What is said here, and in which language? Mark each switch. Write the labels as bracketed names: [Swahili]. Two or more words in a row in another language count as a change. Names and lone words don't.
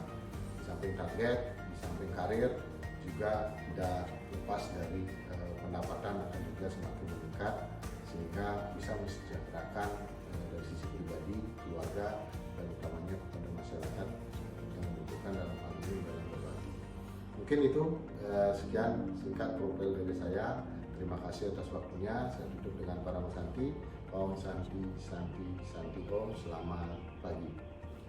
[Indonesian] Di samping target, di samping karir juga tidak lepas dari pendapatan akan juga semakin meningkat, sehingga bisa mensejahterakan dari sisi pribadi, keluarga, dan utamanya kepada masyarakat yang membutuhkan dalam hal ini dalam berbagi. Mungkin itu sekian singkat profil dari saya. Terima kasih atas waktunya. Saya tutup dengan para Santi. Om Santi Santi Santi Om. Selamat pagi.